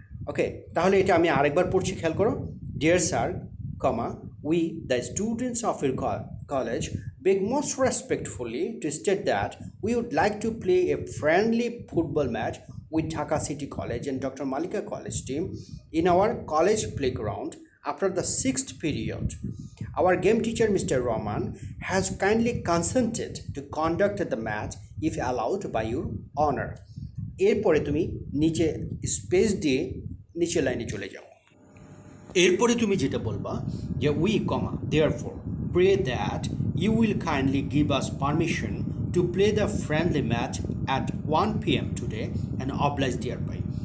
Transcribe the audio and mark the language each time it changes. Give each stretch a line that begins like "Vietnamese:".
Bangla: ওকে, তাহলে এটা আমি আরেকবার পড়ছি, খেয়াল করো।
English: Dear sir comma we the students of your college beg most respectfully to state that we would like to play a friendly football match with Dhaka City College and Dr. Malika College team in our college playground after the 6th period. Our game teacher Mr. Rahman has kindly consented to conduct the match if allowed by your honor.
Bangla: এরপরে তুমি নিচে space দিয়ে নিচে লাইনে চলে যাও। এরপরে তুমি যেটা বলবা যে
English: We comma therefore pray that you will kindly give us permission to play the friendly match at 1 p.m. today and oblige thereby.